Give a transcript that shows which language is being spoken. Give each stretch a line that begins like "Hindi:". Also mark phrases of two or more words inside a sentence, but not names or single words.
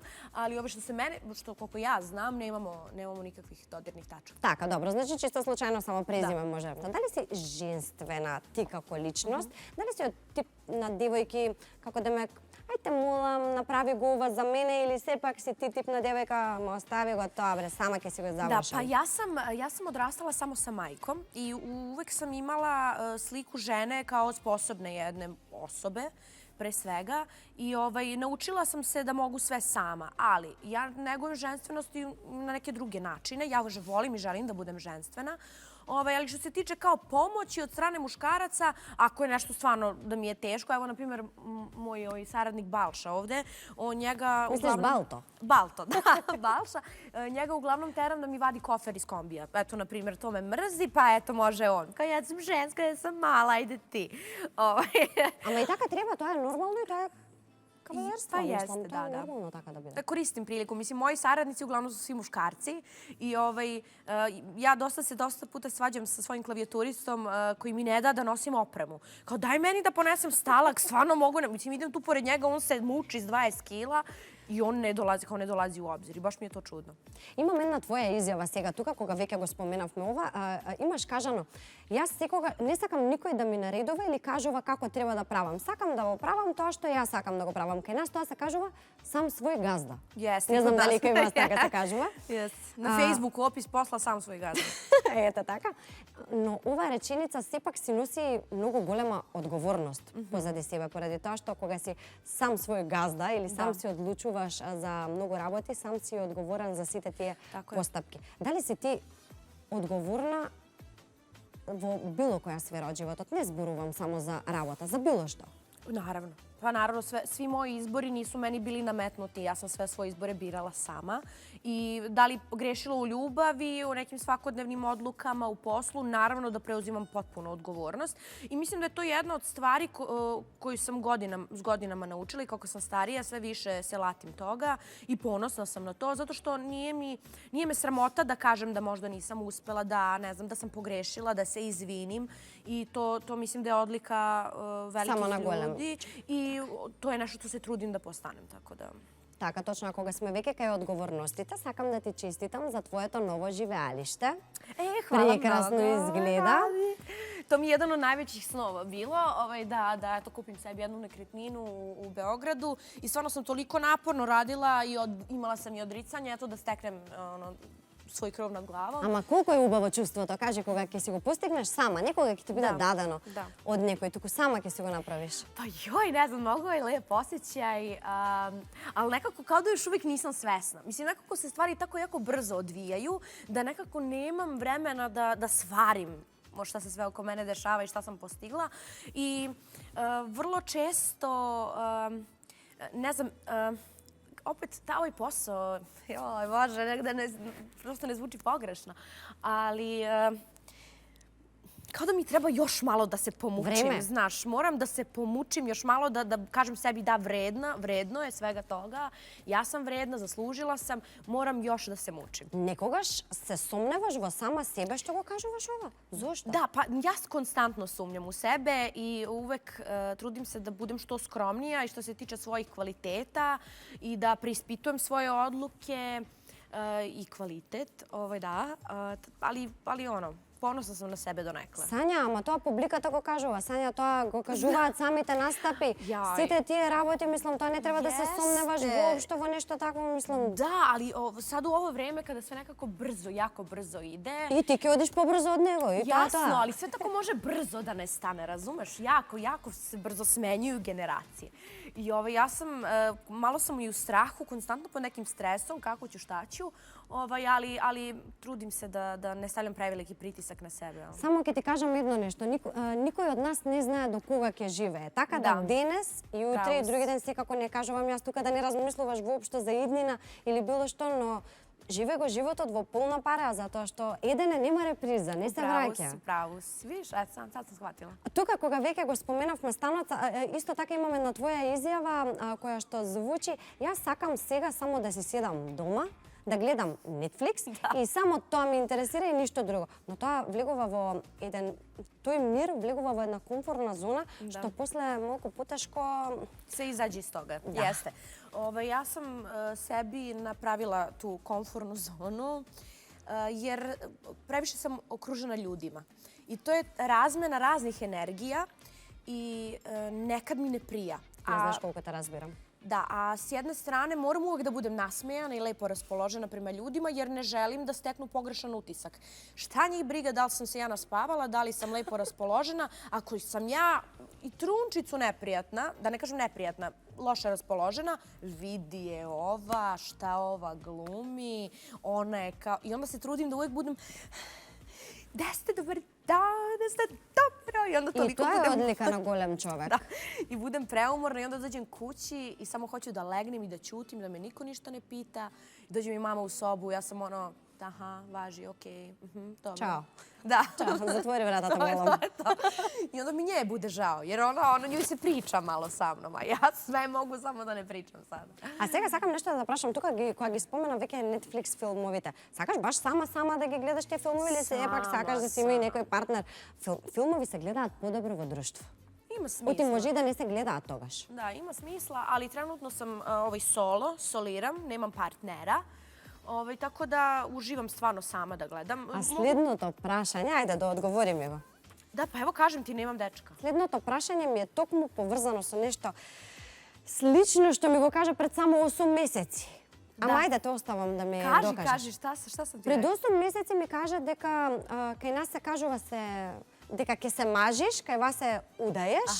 Serbian: Ali što se mene, što koliko ja znam, nemamo nikakvih dodirnih tačaka.
Macedonian: Така, добро. Значи чисто случајно само презиме може. Дали си женствена ти како личност? Дали си од тип на девојки, како да ме ајте молам, направи го ова за мене или сепак си ти тип на девојка, ме остави го тоа, бре, сама ќе си го
Serbian: Da,
Macedonian: завршам?
Serbian: pa ja sam odrastala samo sa majkom i uvek sam imala sliku žene kao sposobne jedne osobe, pre svega. I naučila sam se da mogu sve sama, ali ja negujem ženstvenost i na neke druge načine. Ja volim i želim da budem ženstvena. Ali što se tiče kao pomoći od strane muškaraca, ako je nešto stvarno da mi je teško, evo, na primjer, moj saradnik Balša ovde, njega... Misliš Balto? Balto, da, Balša. Njega uglavnom teram da mi vadi kofer iz kombija. Eto, na primjer, to me mrzi, pa eto, može on. Kao ja sam ženska, ja sam mala, ajde ti.
Macedonian: Ама и така треба, тоа е нормално и тоа е кавалерство.
Serbian: Pa jeste,
Macedonian: мислам, тоа е
Serbian: da.
Macedonian: нормално така да биде.
Serbian: Koristim priliku. Mislim, moji saradnici uglavnom su svi muškarci i ja dosta puta svađam sa svojim klavijaturistom koji mi ne da nosim opremu. Kao daj meni da ponesem stalak, stvarno mogu. Mislim, idem tu pored njega, on se muči s 20 kila i on ne dolazi u obzir. I baš mi je to čudno.
Macedonian: Имам една твоја изјава сега тука, кога веќе го споменавме ова. Имаш кажано, јас секога не сакам никој да ми наредува или кажува како треба да правам. Сакам да го правам тоа што јас сакам да го правам. Кај нас тоа се кажува сам свој газда.
Serbian: Jeste.
Macedonian: Не знам дали кај вас така се кажува.
Serbian: Na Facebooku opis posla sam svoj gazda.
Macedonian: Ето така. Но оваа реченица сепак си носи многу голема одговорност позади себе, поради тоа што кога си сам свој газда или сам си одлучуваш за многу работи, сам си одговорен за сите тие постапки. Дали си ти одговорна во било која сфера од животот? Не зборувам само за работа, за било што.
Serbian: Naravno. Pa naravno, svi moji izbori nisu meni bili nametnuti. Ja sam sve svoje izbore birala sama. I da li grešila u ljubavi, u nekim svakodnevnim odlukama, u poslu, naravno da preuzimam potpuno odgovornost. I mislim da je to jedna od stvari koju sam s godinama naučila i kako sam starija, sve više se latim toga i ponosna sam na to, zato što nije me sramota da kažem da možda nisam uspela, da ne znam, da sam pogrešila, da se izvinim. I to mislim da je odlika velikih ljudi. I to je nešto što se trudim da postanem, tako da...
Macedonian: Така, точно, кога сме веќе кај одговорностите, сакам да ти честитам за твоето ново живеалиште.
Serbian: Hvala
Macedonian: Прекрасно
Serbian: mnogo.
Macedonian: изгледа.
Serbian: To mi je jedan od najvećih snova bilo, da kupim sebi jednu nekretninu u Beogradu. I stvarno sam toliko naporno radila i imala sam i odricanje, eto da steknem svoj krov nad glavom.
Macedonian: Ама колку е убаво чувството, кажи, кога ќе си го постигнеш сама, не кога ќе ти биде дадено од некој, туку сама ќе си го направиш.
Serbian: Pa joj, ne znam, mnogo je lep osjećaj, ali nekako kao da još uvijek nisam svesna. Mislim, nekako se stvari tako jako brzo odvijaju, da nekako nemam vremena da svarim šta se sve oko mene dešava i šta sam postigla. I vrlo često, ne znam, opet ovaj posao, joj Bože, negde prosto ne zvuči pogrešno, ali kao da mi treba još malo da se pomučim, znaš. Moram da se pomučim još malo, da kažem sebi da vredno je svega toga. Ja sam vredna, zaslužila sam, moram još da se mučim.
Macedonian: Некогаш се сомневаш во сама себе што го кажуваш ова? Зошто?
Serbian: Da, pa ja konstantno sumnjam u sebe i uvek trudim se da budem što skromnija i što se tiče svojih kvaliteta i da preispitujem svoje odluke i kvalitet, da, ali ponosna sam na sebe donekle.
Macedonian: Сања, ама тоа публиката го кажува. Сања, тоа го кажуваат самите настапи. Сите тие работи, мислам, тоа не треба да се сомневаш воопшто во нешто такво, мислам.
Serbian: Da, ali sad u ovo vreme kada sve nekako brzo, jako brzo ide...
Macedonian: И ти ќе одиш побрзо од него, и тоа.
Serbian: Jasno, ali sve tako može brzo da ne stane, razumeš? Jako se brzo smenjuju generacije. I malo sam i u strahu, konstantno pod nekim stresom, kako ću, šta ću, ali trudim se da ne stavljam preveliki pritisak na sebe.
Macedonian: Само ќе ти кажам едно нешто. Никој од нас не знае до кога ќе живее. Така да денес и утре и други ден секако не кажувам јас тука да не размислуваш воопшто за иднина или било што, но живе го животот во полна пара, затоа што едене нема реприза, не се враќа. Право си.
Serbian: Видиш, сад сам схватила.
Macedonian: Тука, кога веќе го споменавме станот, исто така имаме на твоја изјава која што звучи, јас сакам сега само да си седам дома, да гледам Netflix и само тоа ме интересира и ништо друго. Но тоа влегува во еден тој мир, влегува во една комфортна зона, што после малку потешко
Serbian: се изаđe iz toga. Jeste. Ja sam sebi napravila tu komfortnu zonu jer previše sam okružena ljudima. I to je razmena raznih energija i nekad mi ne prija.
Macedonian: Не знаеш колку те разбирам.
Serbian: Da, a s jedne strane moram uvek da budem nasmejana i lepo raspoložena prema ljudima jer ne želim da steknu pogrešan utisak. Šta njih briga da li sam se ja naspavala, da li sam lepo raspoložena, ako sam ja i trunčicu neprijatna, da ne kažem neprijatna, loše raspoložena, vidi je ova, šta ova glumi, ona je kao... I onda se trudim da uvek budem... Da ste dobar dan, da ste dobro. I onda
Macedonian: И
Serbian: toliko
Macedonian: тоа е
Serbian: budem...
Macedonian: одлика на голем човек.
Serbian: Da. I budem preumorna i onda dođem kući i samo hoću da legnem i da ćutim, da me niko ništa ne pita. Dođe mi mama u sobu, ja sam ono, aha, važi, okej, dobro. Ćao. Da.
Macedonian: Чао, затвори вратата
Serbian: To je
Macedonian: голем.
Serbian: to. I onda mi nje bude žao, jer ona njoj se priča malo sa mnom, a ja sve mogu samo da ne pričam sada.
Macedonian: А сега сакам нешто да прашам тука кога ги спомена веќе Netflix филмовите. Сакаш баш сама да ги гледаш тие филмови или сепак сакаш да си има и некој партнер? Филмови се гледаат подобро во друштво.
Serbian: Ima smisla.
Macedonian: Оти може и да не се гледаат тогаш.
Serbian: Da, ima smisla, ali trenutno sam soliram, nemam partnera. Tako da uživam stvarno sama da gledam.
Macedonian: А следното прашање, ајде да одговориме го.
Serbian: Da, pa evo kažem ti, nemam dečka.
Macedonian: Следното прашање ми е токму поврзано со нешто слично што ми го кажа пред само 8 месеци. Ама ајде те оставам да ми докажеш. Кажи,
Serbian: šta sam ti
Macedonian: Пред
Serbian: rekla?
Macedonian: 8 месеци ми кажа дека кај нас се кажува дека ќе се мажиш, кај вас се удаеш,